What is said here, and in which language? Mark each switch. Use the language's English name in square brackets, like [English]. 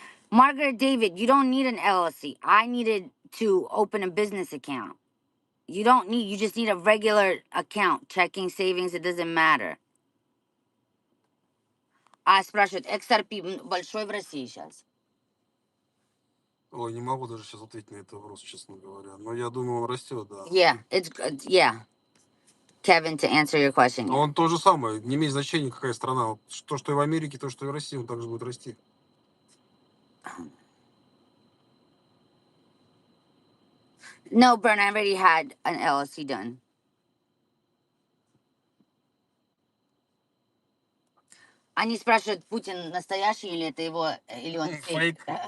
[English] Margaret David, you don't need an LLC. I needed to open a business account. You just need a regular account, checking, savings, it doesn't matter. [Russian] Спрашивают, XRP большой в России сейчас? Ой, не могу даже сейчас ответить на этот вопрос, честно говоря. Но я думаю, он растет, да. [English] Yeah, it's good. Yeah. Kevin, to answer your question. [Russian] Но он то же самое, не имеет значения, какая страна. Вот то, что и в Америке, то, что и в России, он также будет расти. [English] No, Bern, I already had an LLC done. [Russian] Они спрашивают, Путин настоящий или это его, или он fake?